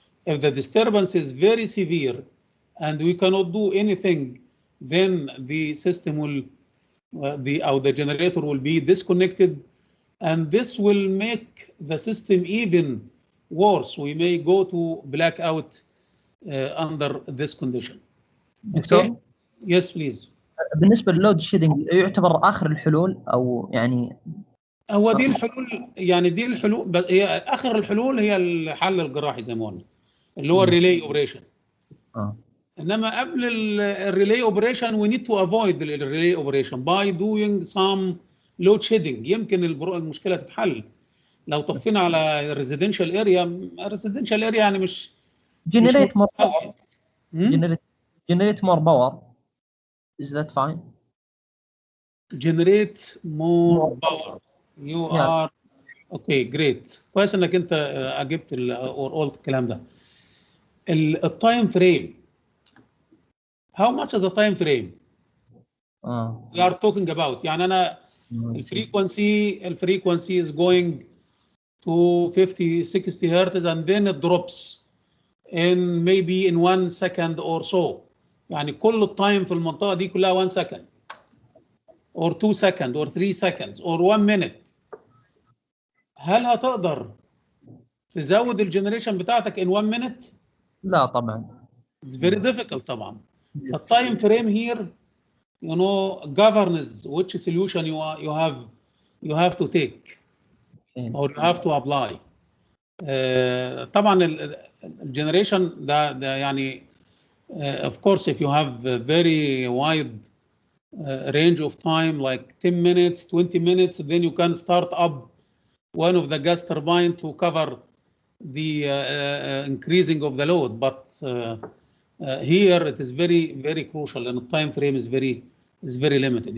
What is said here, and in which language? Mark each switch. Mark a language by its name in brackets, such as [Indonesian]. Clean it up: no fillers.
[English] If the disturbance is very severe and we cannot do anything, then the system will, the generator will be disconnected, and this will make the system even worse. We may go to blackout under this condition. [Arabic] دكتور. [English] Okay? Yes, please. [Arabic] بالنسبة للود شيدنج يعتبر آخر الحلول أو يعني هو دي الحلول، يعني دي الحلول، هي آخر الحلول هي الحل الجراحي زي ما قلنا اللي هو الريلي اوبريشن. انما قبل [English] الريلي operation we need to avoid الريلي operation by doing some load shedding. [Arabic] يمكن المشكله تتحل لو طفينا على الريزيدنشال اريا. الريزيدنشال اريا يعني مش [English] generate more power. Generate more power. Is that fine? Generate more power. You are okay, great. [Arabic] كويس انك انت اجبت قلت الكلام ده. التايم فريم. [English] How much is the time frame? We are talking about. [Arabic] يعني أنا [English] الفريكونسي is going to 50-60 hertz and then it drops in maybe in 1 second or so. [Arabic] يعني كل التايم في المنطقة دي كلها [English] 1 second or 2 seconds or 3 seconds or 1 minute. [Arabic] هل هتقدر تزود الجنريشن بتاعتك [English] in 1 minute؟ [Arabic] لا طبعا. [English] It's very difficult [Arabic] طبعا. [English] The time frame here, you know, governs which solution you have to take or you have to apply. [Arabic] طبعا الجنريشن ده يعني [English] of course if you have a very wide range of time like 10 minutes, 20 minutes, then you can start up one of the gas turbine to cover the increasing of the load, but here it is very crucial and the time frame is very limited.